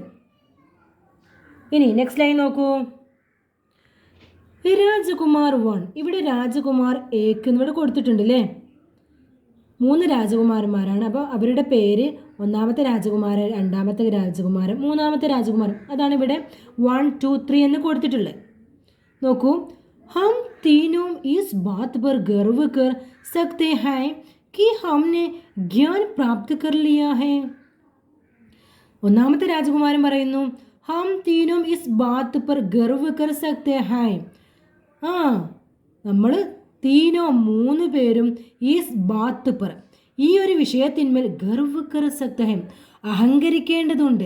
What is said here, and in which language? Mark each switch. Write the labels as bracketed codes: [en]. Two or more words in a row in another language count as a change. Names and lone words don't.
[ml] ഇനി [en] next line [ml] നോക്കൂ. രാജകുമാർ 1. ഇവിടെ രാജകുമാർ 1 എന്നിവിടെ കൊടുത്തിട്ടുണ്ട് അല്ലേ. 3 രാജകുമാരന്മാരാണ്. അപ്പോൾ അവരുടെ പേര് 1ാമത്തെ രാജകുമാരൻ, 2ാമത്തെ രാജകുമാരൻ, 3ാമത്തെ രാജകുമാരൻ. അതാണ് ഇവിടെ 1, 2, 3 എന്ന് കൊടുത്തിട്ടുള്ളത്. നോക്കൂ. [hi] हम तीनों इस बात पर गर्व कर सकते हैं कि हमने ज्ञान प्राप्त कर लिया है. [ml] 1ാമത്തെ രാജകുമാരൻ പറയുന്നു, [hi] हम तीनों इस बात पर गर्व कर सकते हैं. [ml] നമ്മൾ തീനോ 3 പേരും [hi] इस बात पर [ml] ഈ ഒരു വിഷയത്തിന്മേൽ [hi] गर्व कर सकते हैं [ml] അഹങ്കരിക്കേണ്ടതുണ്ട്.